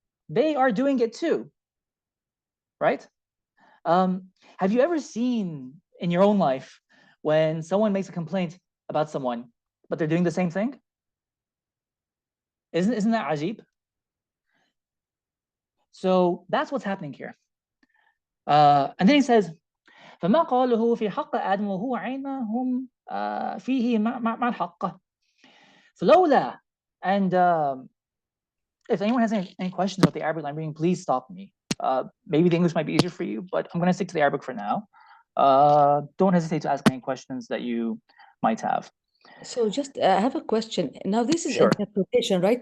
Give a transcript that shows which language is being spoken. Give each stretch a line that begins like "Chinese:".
English: They are doing it too, right? Have you ever seen in your own life when someone makes a complaint about someone, but they're doing the same thing? Isn't that ajib? So that's what's happening here. And then he says,
Arabic: فما قاله في حق آدم وهو عينهم فيه مع الحق فلولا.
English: And if anyone has any questions about the Arabic I'm reading, please stop me. Maybe the English might be easier for you, but I'm going to stick to the Arabic for now. Don't hesitate to ask any questions that you might have. So just I have a question. Now this is interpretation, right?